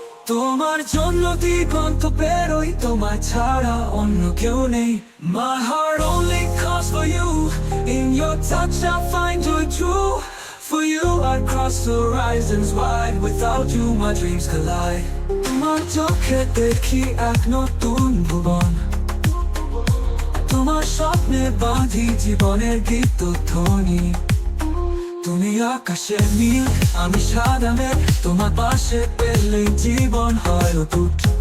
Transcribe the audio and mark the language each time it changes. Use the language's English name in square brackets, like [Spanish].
[Bangla] তোমার জন্য দিগন্ত পেরোই, তোমার ছাড়া অন্য কেউ নেই। [English] My heart only calls for you, in your touch I find joy true. For you I'd cross the horizons wide, without you my dreams collide. [Bangla] তোমার চোখে দেখি এক নতুন ভুবন, তোমার স্বপ্নে বাঁধি জীবনের গীত ধ্বনি। তুমি আকাশের নীল, আমি সাদা মেঘ, তোমার পাশে পেলেই জীবন হয় অটুট।